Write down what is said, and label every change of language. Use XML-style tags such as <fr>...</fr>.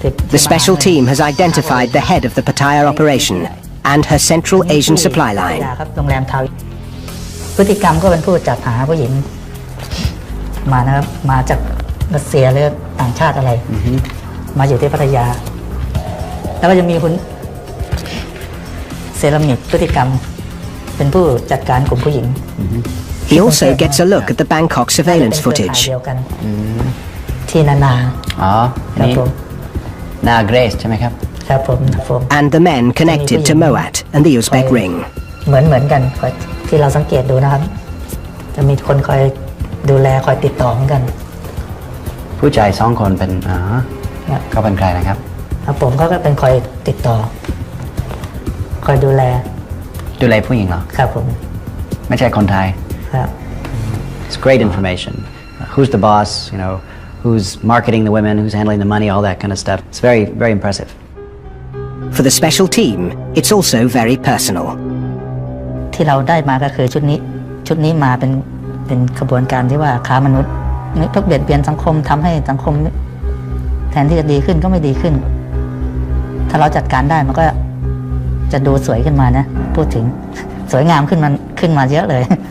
<en>The special team has identified the head of the Pattaya operation and her Central Asian supply line.</en> <th>พฤติกรรมก็เป็นผู้จัดหาผู้หญิงมานะครับมาจากรัสเซียหรือต่างชาติอะไรมาอยู่ที่พัทยาแล้วก็จะมีคุณเซรามิกพฤติกรรมเป็นผู้จัดการกลุ่มผู้หญิง</th> <en>He also gets a look at the Bangkok surveillance footage.</en> <th>ที่นานาครับผม นาเกรซใช่ไหมครับ ครับผม</th> <en>And the men connected to Moat and the Uzbek ring.</en> <th>เหมือนกันที่เราสังเกตดูนะครับจะมีคนคอยดูแลคอยติดต่อเหมือนกัน ผู้ชายสองคนเป็นเขาเป็นใครนะครับ ครับผมก็เป็นคอยติดต่อคอยดูแล ผู้หญิงเหรอ ครับผม ไม่ใช่คนไทย ครับ</th> <en>It's great information. Who's the boss? You know, who's marketing the women? Who's handling the money? All that kind of stuff. It's very, very impressive. For the special team, it's also very personal.</en> <th>ที่เราได้มาก็คือชุดนี้มาเป็นขบวนการที่ว่าค้ามนุษย์พวกเบียดเบียนสังคมทำให้สังคมแทนที่จะดีขึ้นก็ไม่ดีขึ้นถ้าเราจัดการได้มันก็จะดูสวยขึ้นมานะพูดถึงสวยงามขึ้นมาเยอะเลย</th>